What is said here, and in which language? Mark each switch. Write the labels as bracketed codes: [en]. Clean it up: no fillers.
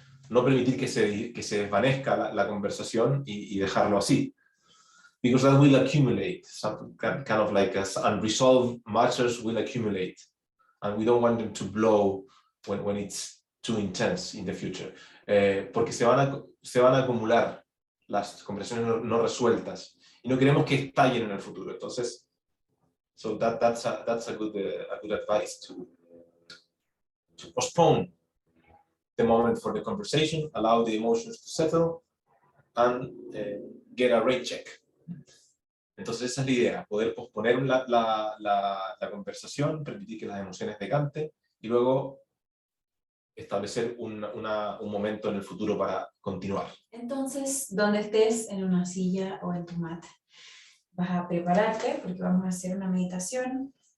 [es] No permitir que se desvanezca la conversación y dejarlo así, [en] because that will accumulate. Some kind of like unresolved matters will accumulate, and we don't want them to blow when it's too intense in the future. [es] Porque se van a acumular las conversaciones no resueltas y no queremos que estallen en el futuro. Entonces, [en] so that's a good advice to postpone the moment for the conversation, allow the emotions to settle, and get a rate check. [es] Entonces esa es la idea, poder posponer la conversación, permitir que las emociones decanten y luego establecer un momento en el futuro para continuar. Entonces, donde estés, en una silla o en tu mat, vas a prepararte porque vamos a hacer una meditación.